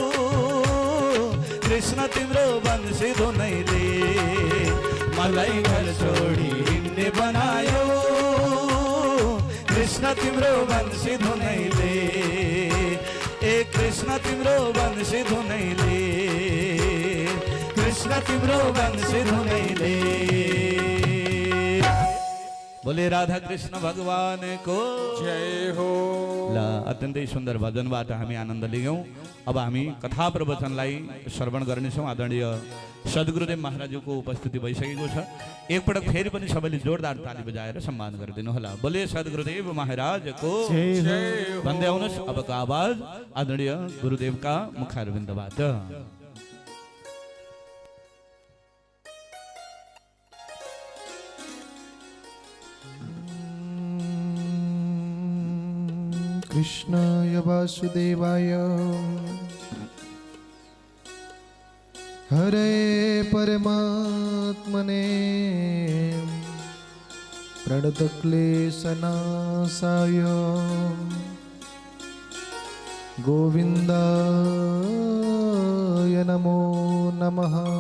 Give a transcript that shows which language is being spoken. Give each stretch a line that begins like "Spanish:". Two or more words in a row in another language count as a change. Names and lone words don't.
Nepali: कृष्ण तिम्रो बन्सी धुनैले मलाई घर छोडी हिँड्ने बनायो। कृष्ण तिम्रो बन्सी धुनैले ए कृष्ण तिम्रो वंशी धुनैले कृष्ण तिम्रो वंशी धुनैले बोले राधा कृष्ण भगवान को जय हो। ला अत्यन्तै सुन्दर भजनबाट हामी आनन्द लियौँ। अब हामी कथा प्रवचनलाई श्रवण गर्नेछौँ। आदरणीय सद्गुरुदेव महाराजको उपस्थिति भइसकेको छ। एकपटक फेरि पनि सबैले जोरदार ताली बजाएर सम्मान गरिदिनु होला। बोले सद्गुरुदेव महाराजको जय हो। भन्दै आउनुहोस् अबको आवाज आदरणीय गुरुदेवका मुखारविन्दबाट।
Sanskrit: कृष्णाय वासुदेवाय हरे परमात्मने प्रणतक्लेशनाशाय गोविन्दाय नमो नमः।